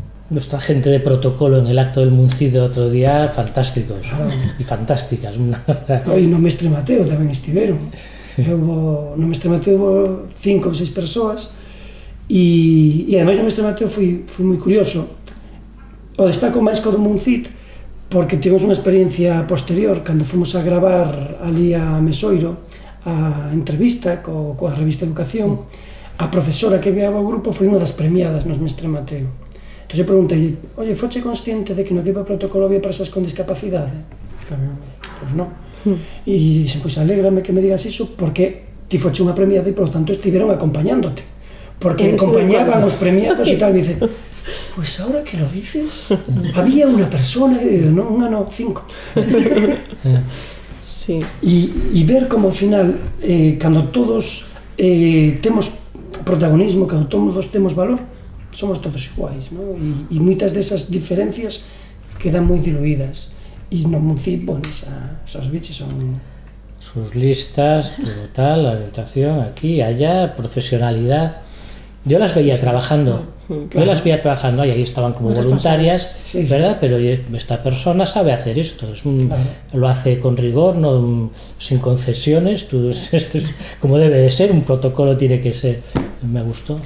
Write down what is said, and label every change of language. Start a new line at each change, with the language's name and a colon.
Spanish: Nuestra gente de protocolo en el acto del Muncido otro día, fantásticos y fantásticas.
Galician: E no Mestre Mateo tamén estiveron. No Mestre Mateo hubo 5 ou 6 persoas, e ademais no Mestre Mateo foi moi curioso. O destaco máis co do Muncid, porque tivemos unha experiencia posterior cando fomos a gravar ali a Mesoiro a entrevista coa revista Educación. A profesora que veaba o grupo foi unha das premiadas nos Mestre Mateo. Entón eu preguntei, oye, foche consciente de que no equipo de protocolo había persoas con discapacidade? Pois non. E dixen, pois alégrame que me digas iso, porque ti foche unha premiada e,
Spanish: por lo tanto,
Galician: estiveron acompañándote, porque acompañaban os premiados e tal.
Spanish: Me dice, pues ahora que lo dices, había una persona que, no, una no, 5. Sí.
Galician: E ver como ao final, cando todos temos protagonismo, cando todos temos valor, somos todos iguais, ¿no? E moitas desas diferencias quedan moi diluídas. E no Muncid, bueno, esas bichos son...
Spanish: Sus listas, todo tal, la orientación, aquí, allá, profesionalidad. Yo las veía trabajando, y ahí estaban como voluntarias, sí, ¿verdad? Pero esta persona sabe hacer esto, lo hace con rigor, no sin concesiones, como debe de ser, un protocolo tiene que ser, me gustó.